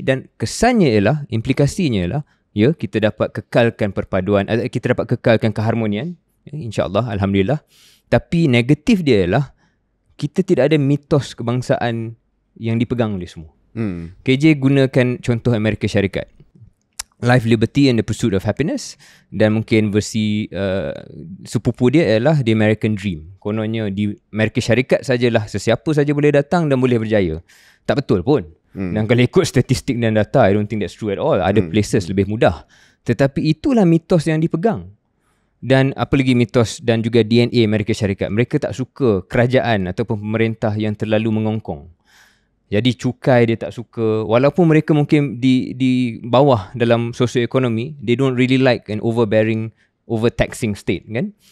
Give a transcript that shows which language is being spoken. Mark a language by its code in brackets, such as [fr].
[ms] Dan kesannya ialah, implikasinya ialah, ya, kita dapat kekalkan perpaduan, kita dapat kekalkan keharmonian, ya, insya-Allah, alhamdulillah. Tapi negatif dia ialah kita tidak ada mitos kebangsaan yang dipegang oleh semua. KJ gunakan contoh Amerika Syarikat. [en] Life, Liberty and the Pursuit of Happiness. [ms] Dan mungkin versi sepupu dia adalah The American Dream. Kononnya di Amerika Syarikat sajalah sesiapa saja boleh datang dan boleh berjaya. Tak betul pun. Dan kalau ikut statistik dan data, [en] I don't think that's true at all. [ms] Ada places lebih mudah. Tetapi itulah mitos yang dipegang. Dan apa lagi mitos dan juga DNA Amerika Syarikat. Mereka tak suka kerajaan ataupun pemerintah yang terlalu mengongkong. Jadi cukai dia tak suka. Walaupun mereka mungkin di bawah dalam sosioekonomi, [en] they don't really like an overbearing, overtaxing state [ms] kan.